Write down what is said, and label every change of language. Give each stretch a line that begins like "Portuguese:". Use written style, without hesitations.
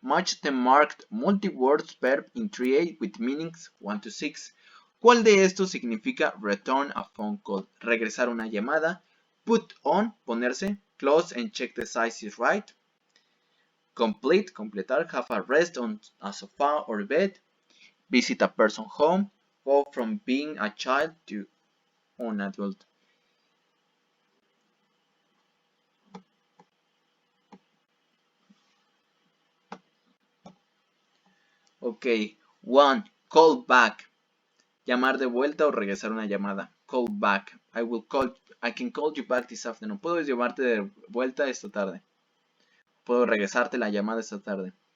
English: Match the marked multi-words verb in 3A with meanings 1 to 6.
Spanish: ¿Cuál de estos significa
English: return a phone call?
Spanish: Regresar una llamada. Put on, ponerse.
English: Close and check the size is right. Complete, completar. Have a rest on a sofa or bed. Visit a person home. Go from being a child to an adult. Ok, 1. Call back.
Spanish: Llamar de vuelta o regresar una llamada.
English: Call back. I can call you back this afternoon.
Spanish: Puedo llamarte de vuelta esta tarde. Puedo regresarte la llamada esta tarde.